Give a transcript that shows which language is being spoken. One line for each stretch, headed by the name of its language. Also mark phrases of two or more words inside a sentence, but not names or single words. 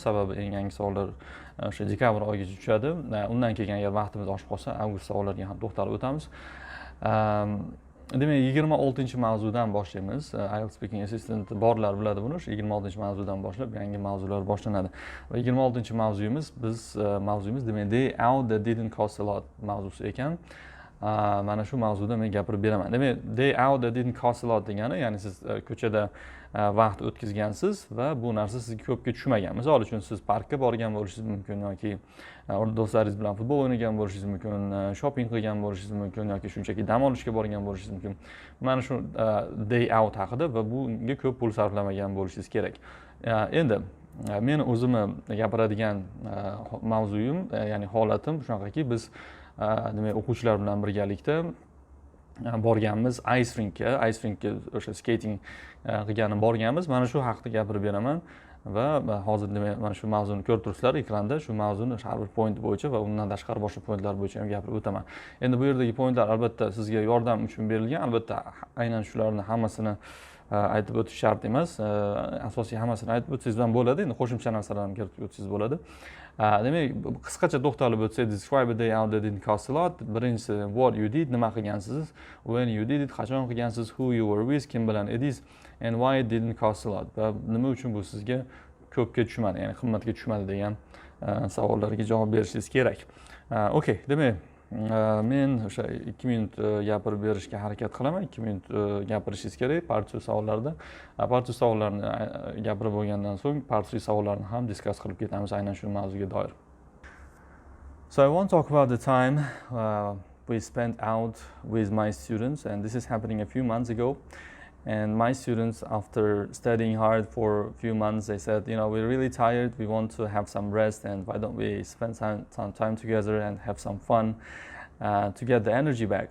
Uzbek: Sababi eng yangi savollar o'sha dekabr oyigacha tushadi. Undan keyin agar vaqtimiz oshib qolsa, avgust savollariga ham to'xtalib o'tamiz. Demak, 26-mavzudan boshlaymiz.
English: Ielts speaking assistant
Uzbek: borlar biladi buni. Shu 26-mavzudan boshlab yangi mavzular boshlanadi. Va 26-mavzuyimiz mavzuyimiz demak
English: day out that didn't cost a lot
Uzbek: mavzusi ekan. Mana shu mavzuda men gapirib beraman. Demak,
English: day out that didn't cost a lot
Uzbek: degani, ya'ni siz ko'chada vaqt o'tkazgansiz va bu narsa sizga ko'pga tushmagan. Misol uchun siz parkka borgan bo'lishingiz mumkin yoki do'stlaringiz bilan futbol o'ynagan bo'lishingiz mumkin, shopping qilgan bo'lishingiz mumkin yoki shunchaki dam olishga borgan bo'lishingiz mumkin. Mana shu
English: day out
Uzbek: haqida va bunga ko'p pul sarflamagan bo'lishingiz kerak. Endi men o'zimni gapiradigan mavzuyim, ya'ni holatim shunaqaki, biz demak o'quvchilar bilan birgalikda borganmiz
English: ice rinkka
Uzbek: o'sha skating qilganim borganmiz. Mana shu haqida gapirib beraman va hozir demak mana shu mavzuni ko'rib turibsizlar ekranda. Shu mavzuni har bir point bo'yicha va undan tashqari boshqa pointlar bo'yicha ham gapirib o'taman. Endi bu yerdagi pointlar albatta sizga yordam uchun berilgan. Albatta aynan shularni hammasini aytib o'tish shart emas. Asosiy hammasini aytib o'tsangiz ham bo'ladi. Endi qo'shimcha narsalarni kiritib o'tsangiz bo'ladi. Demak, qisqacha to'xtalib o'tsak,
English: describe a day out that didn't cost a lot. Birinchisi, what you did,
Uzbek: nima qilgansiz,
English: when you did it,
Uzbek: qachon qilgansiz,
English: who you were with,
Uzbek: kim bilan edingiz,
English: and why it didn't cost a lot.
Uzbek: Va nima uchun bu sizga ko'pga tushmadi, ya'ni qimmatga tushmadi degan savollarga javob berishingiz kerak. Okay, demak, men o'sha 2 minut gapirib berishga harakat qilaman. 2 minut gapirishingiz kerak part 2 savollarda. Part 2 savollarni gapirib bo'lgandan so'ng part 3 savollarni ham discuss qilib ketamiz aynan shu mavzuga doir.
English: So I want to talk about the time we spent out with my students, and this is happening a few months ago. And my students, after studying hard for a few months, they said, you know, we're really tired, we want to have some rest, and why don't we spend some time together and have some fun to get the energy back.